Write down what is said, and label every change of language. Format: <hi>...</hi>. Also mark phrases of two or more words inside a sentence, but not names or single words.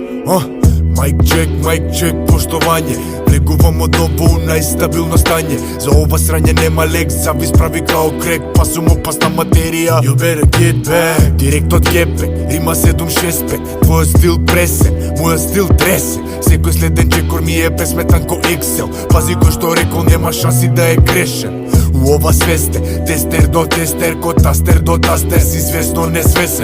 <en>Mic check, поштовање.</en> <mk>Влегувам одново у најстабилно стање. За ова срање нема лек, завис прави као крек. Па сум опасна материја.</mk> <en>You better get back.</en> <mk>Директ од Гепек, рима 765. Твојот стил пресен, мојот стил тресен. Секој следен чекор ми е пресметан ко Excel. Пази кој што рекол нема шанси да е грешен. У ова свесте, тестер до тестер, ко тастер до тастер, си свесно несвесен.</mk>